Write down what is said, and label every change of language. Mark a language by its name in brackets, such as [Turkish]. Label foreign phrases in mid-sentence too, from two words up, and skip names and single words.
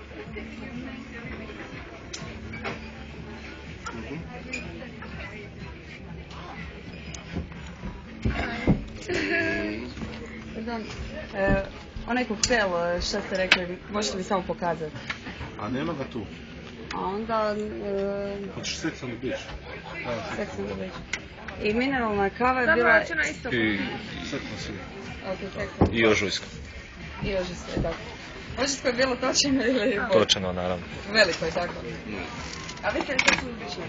[Croatian] Pardon, onaj koktel, šta ste rekli, možete mi samo pokazati? A nema ga tu. A onda... Hoćeš Sex on the Beach? Sex on the Beach. I mineralna kava je bila... Dobro, na isto. I Sex on the Okay, I ožujsko. I ožujsko, da. Ožujsko je bilo točeno ili... Točeno, naravno. Veliko je tako. A vi ste li Sex on the Beach?